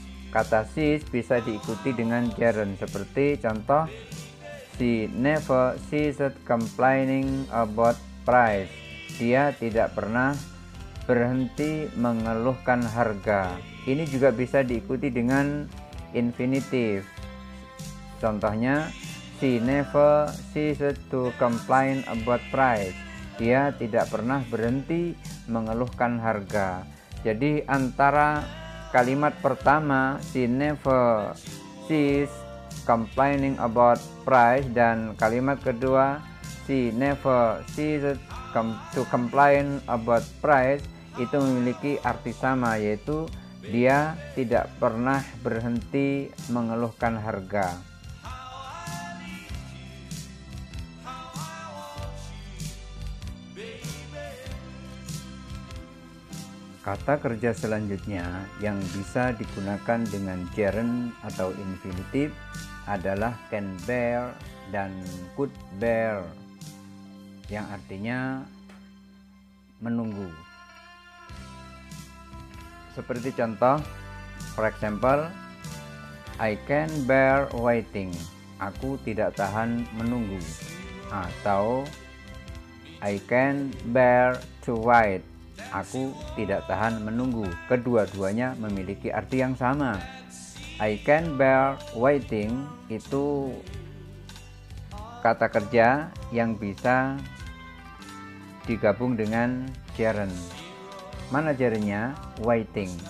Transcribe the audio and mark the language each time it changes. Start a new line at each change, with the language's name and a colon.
Indonesian: Kata cease bisa diikuti dengan gerund seperti contoh
English: she never ceased complaining about price.
Indonesian: Dia tidak pernah berhenti mengeluhkan harga. Ini juga bisa diikuti dengan infinitif. Contohnya
English: she never ceased to complain about price.
Indonesian: Dia tidak pernah berhenti mengeluhkan harga. Jadi antara kalimat pertama
English: she never ceased complaining about price
Indonesian: dan kalimat kedua
English: she never ceased to complain about price
Indonesian: itu memiliki arti sama, yaitu dia tidak pernah berhenti mengeluhkan harga. Kata kerja selanjutnya yang bisa digunakan dengan gerund atau infinitif adalah can bear dan could bear, yang artinya menunggu. Seperti contoh,
English: for example, I can bear waiting.
Indonesian: Aku tidak tahan menunggu. Atau
English: I can bear to wait.
Indonesian: Aku tidak tahan menunggu. Kedua-duanya memiliki arti yang sama.
English: I can bear waiting
Indonesian: itu kata kerja yang bisa digabung dengan gerund. Mana gerundnya? Waiting.